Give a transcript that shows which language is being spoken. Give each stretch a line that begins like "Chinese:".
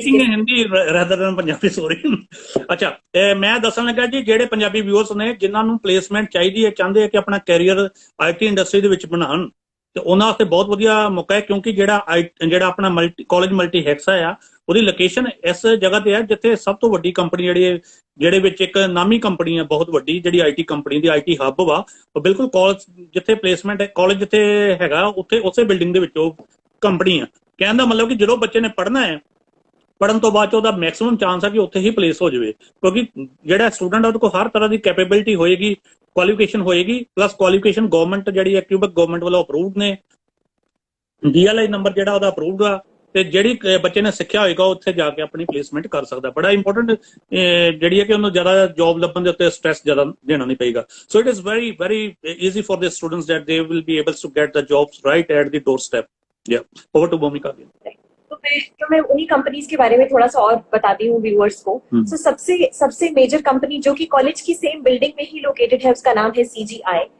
English: Speaking in Hindi rather than Punjabi, sorry.
Punjabi: ਅੱਛਾ, ਮੈਂ ਦੱਸਣ ਲੱਗਾ ਜੀ, ਜਿਹੜੇ ਪੰਜਾਬੀ ਵਿਊਅਰਸ ਨੇ ਜਿਨ੍ਹਾਂ ਨੂੰ ਪਲੇਸਮੈਂਟ ਚਾਹੀਦੀ ਹੈ, ਚਾਹੁੰਦੇ ਆ ਕਿ ਆਪਣਾ ਕੈਰੀਅਰ IT ਇੰਡਸਟਰੀ ਦੇ ਵਿੱਚ ਬਣਾਉਣ, ਤੇ ਉਹਨਾਂ ਵਾਸਤੇ ਬਹੁਤ ਵਧੀਆ ਮੌਕਾ ਹੈ, ਕਿਉਂਕਿ ਜਿਹੜਾ ਆਪਣਾ ਕਾਲਜ ਮਲਟੀ ਹੈਕਸਾ ਆ, ਉਹਦੀ ਲੋਕੇਸ਼ਨ ਇਸ ਜਗ੍ਹਾ ਤੇ ਹੈ ਜਿੱਥੇ ਸਭ ਤੋਂ ਵੱਡੀ ਕੰਪਨੀ ਜਿਹੜੇ ਵਿੱਚ ਇੱਕ ਨਾਮੀ ਕੰਪਨੀ ਹੈ ਬਹੁਤ ਵੱਡੀ, ਜਿਹੜੀ IT ਕੰਪਨੀ ਦੀ IT ਹੱਬ ਵਾ, ਉਹ ਬਿਲਕੁਲ ਕਾਲਜ ਜਿੱਥੇ ਪਲੇਸਮੈਂਟ ਹੈ, ਕਾਲਜ ਜਿੱਥੇ ਹੈਗਾ ਉੱਥੇ ਉਸੇ ਬਿਲਡਿੰਗ ਦੇ ਵਿੱਚ ਉਹ ਕੰਪਨੀ ਆ। ਕਹਿਣ ਦਾ ਮਤਲਬ ਕਿ ਜਦੋਂ ਬੱਚੇ ਨੇ ਪੜ੍ਹਨਾ ਹੈ, ਪੜ੍ਹਨ ਤੋਂ ਬਾਅਦ 'ਚ ਉਹਦਾ ਮੈਕਸਿਮਮ ਚਾਂਸ ਆ ਕਿ ਉੱਥੇ ਹੀ ਪਲੇਸ ਹੋ ਜਾਵੇ, ਕਿਉਂਕਿ ਜਿਹੜਾ ਸਟੂਡੈਂਟ ਆ ਉਹਦੇ ਕੋਲ ਹਰ ਤਰ੍ਹਾਂ ਦੀ ਕੈਪੇਬਿਲਿਟੀ ਹੋਏਗੀ, ਕੁਆਲੀਫਿਕੇਸ਼ਨ ਹੋਏਗੀ, ਪਲੱਸ ਕੁਆਲੀਫਿਕੇਸ਼ਨ ਗਵਰਨਮੈਂਟ ਜਿਹੜੀ ਹੈ ਕਿਊਬੈਕ ਗਵਰਨਮੈਂਟ ਵੱਲੋਂ ਅਪਰੂਵਡ ਨੇ, DLI ਨੰਬਰ ਜਿਹੜਾ ਉਹਦਾ ਅਪਰੂਵਡ ਆ, ਤੇ ਜਿਹੜੀ ਬੱਚੇ ਨੇ ਸਿੱਖਿਆ ਹੋਏਗਾ ਉੱਥੇ ਜਾ ਕੇ ਆਪਣੀ ਪਲੇਸਮੈਂਟ ਕਰ ਸਕਦਾ। ਬੜਾ ਇੰਪੋਰਟੈਂਟ ਜਿਹੜੀ ਹੈ ਕਿ ਉਹਨੂੰ ਜ਼ਿਆਦਾ ਜੌਬ ਲੱਭਣ ਦੇ ਉੱਤੇ ਸਟ੍ਰੈਸ ਜ਼ਿਆਦਾ ਦੇਣਾ ਨਹੀਂ ਪਏਗਾ।
English: So it is very very easy for the students that they will be able to get the jobs right at the doorstep. या over to Bhumika.
Hindi: तो मैं उन्हीं कंपनीज के बारे में थोड़ा सा और बताती हूँ व्यूअर्स को। सो सबसे मेजर कंपनी जो कि कॉलेज की सेम बिल्डिंग में ही लोकेटेड है, उसका नाम है CGI।